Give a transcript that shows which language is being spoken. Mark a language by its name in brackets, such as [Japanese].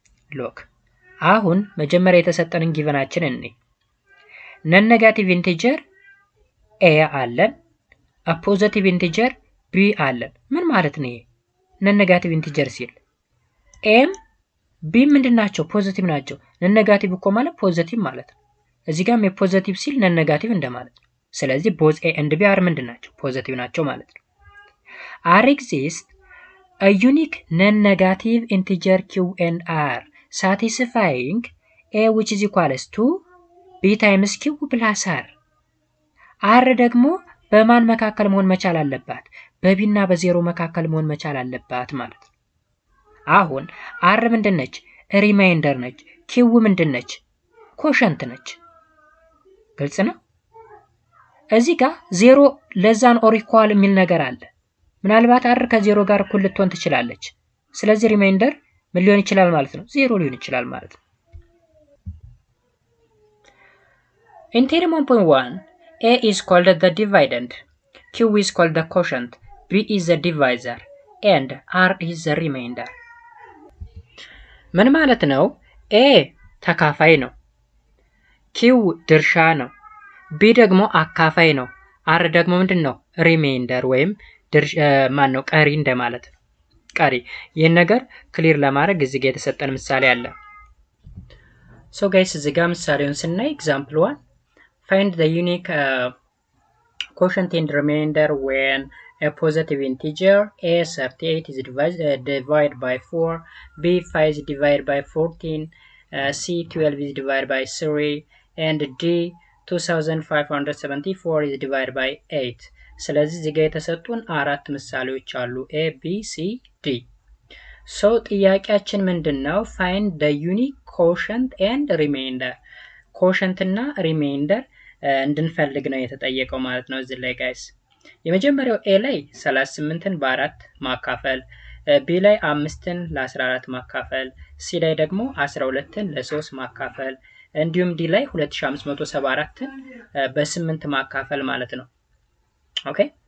[Amharic] Look, አሁን መጀመሪያ የተሰጠንን ጊቨናችን እኔ non-negative integer a አለን፣ a positive integer b አለን። ምን ማለት ነው? non-negative integer ሲል ኤም ቢ ምንድናቸው? ፖዚቲቭ ናቸው። non-negative እኮ ማለት ፖዚቲቭ ማለት ነው። እዚህ ጋርም የፖዚቲቭ ሲል non-negative እንደማለት ነው። ስለዚህ [English] both a and b are [Amharic] ምንድናቸው? ፖዚቲቭ ናቸው ማለት ነው። [English] r exists a unique non-negative integer q and r satisfying a which is equals to b times q plus r. [Amharic] r ደግሞ በማን መካከል መሆን መቻል አለባት? በቢ እና በዜሮ መካከል መሆን መቻል አለባት ማለት ነው። አሁን r ምንድነች? ሪማይንደር ነች። q ምንድነች? ኮሸንት ነች። ግልጽ ነው። እዚህ ጋር 0 ለዛን ኦር ኢኳል የሚል ነገር አለ። ምናልባት r ከዜሮ ጋር እኩል ልትሆን ትችላለች። ስለዚህ ሪማይንደር ምን ሊሆን ይችላል ማለት ነው? 0 ሊሆን ይችላል ማለት ነው። [English] In theorem 1.1, a is called the dividend, q is called the quotient, b is the divisor, and r is the remainder. [Amharic] ምን ማለት ነው? a ተካፋይ ነው፣ q ድርሻ ነው፣ b ደግሞ አካፋይ ነው፣ r ደግሞ ምንድነው? ሪሜይንደር ወይም ማን ነው? ቀሪ እንደማለት ነው። ቀሪ። ይህን ነገር ክሊር ለማድረግ እዚህ ጋር የተሰጠን ምሳሌ አለ። ጋይስ እዚህ ጋር ምሳሌውን ስናይ ኤግዛምፕል [English] 1 find the unique quotient and remainder when a positive integer a 38 is divided by 4, b 5 is divided by 14, c 12 is divided by 3, and d 2574 is divided by 8. [Amharic] ስለዚህ እዚህ ጋር የተሰጡን አራት ምሳሌዎች አሉ a b c d. ጥያቄያችን ምንድነው? [English] find the unique quotient and remainder. [Amharic] quotient እና remainder እንድንፈልግ ነው የተጠየቀው ማለት ነው እዚህ ላይ ጋይስ። የመጀመሪያው a ላይ 38ን በ4 ማካፈል፣ b ላይ 5ን ለ14 ማካፈል፣ c ላይ ደግሞ 12ን ለ3 ማካፈል እንዲሁም d ላይ 2574ን በ8 ማካፈል ማለት ነው። ኦኬ።